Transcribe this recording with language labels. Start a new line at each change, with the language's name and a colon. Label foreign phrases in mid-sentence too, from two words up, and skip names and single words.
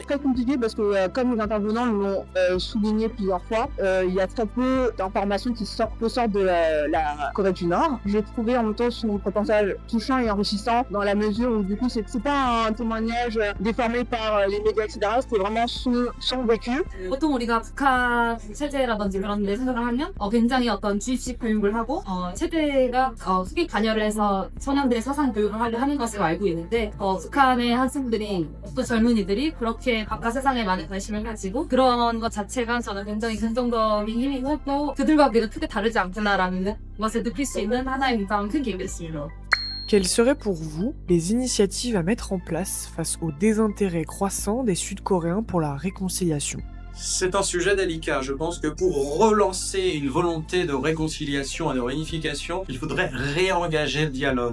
French: Très compliqué parce que, comme les intervenants l'ont souligné plusieurs fois, il y a très peu d'informations qui sortent de la Corée du Nord. J'ai trouvé en même temps son reportage touchant et enrichissant dans la mesure où du coup c'est pas un témoignage déformé par les médias etc. C'était vraiment son vécu.
Korean: 보통 우리가 북한 체제라든지 그런 데 생각을 하면 굉장히 어떤 주입식 교육을 하고 체제가 수객 관여를 해서 청년들의 사상 교육을 하는 것으로 알고 있는데 북한의 학생들이 또 젊은이들이 그렇게 바깥 세상에 많은 관심을 가지고 그런 것 자체가 저는 굉장히 긍정적인 힘이고 또 그들과 우리가 크게 다르지 않구나라는 것을 느낄 수 있는 하나의 굉장히 큰 계기였습니다.
French: Quelles seraient pour vous les initiatives à mettre en place face au désintérêt croissant des Sud-Coréens pour la réconciliation ? C'est un sujet délicat. Je pense que pour relancer une volonté de réconciliation et de réunification, il faudrait réengager le dialogue.